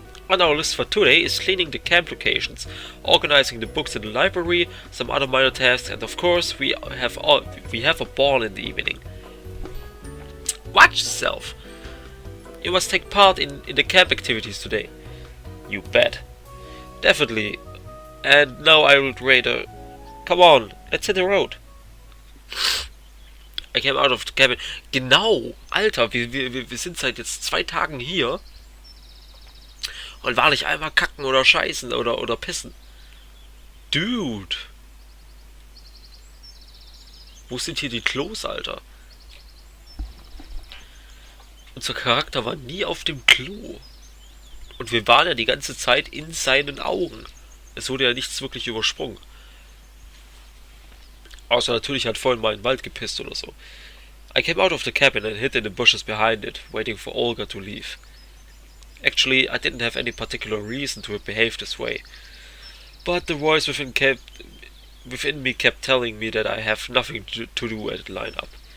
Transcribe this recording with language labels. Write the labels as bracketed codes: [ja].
[en] On our list for today is cleaning the camp locations, organizing the books in the library, some other minor tasks, and of course we have a ball in the evening. Watch yourself! You must take part in the camp activities today. You bet. Definitely. And now I would rather... Come on, let's hit the road. I came out of the cabin. [de] Genau, Alter, wir sind seit jetzt 2 Tagen hier. Und war nicht einmal kacken oder scheißen oder pissen. Dude. Wo sind hier die Klos, Alter? Unser Charakter war nie auf dem Klo. Und wir waren ja die ganze Zeit in seinen Augen. Es wurde ja nichts wirklich übersprungen. Außer natürlich hat vorhin mal in den Wald gepisst oder so. [en] I came out of the cabin and hid in the bushes behind it, waiting for Olga to leave. Actually, I didn't have any particular reason to behave this way. But the voice within me kept telling me that I have nothing to do at the lineup.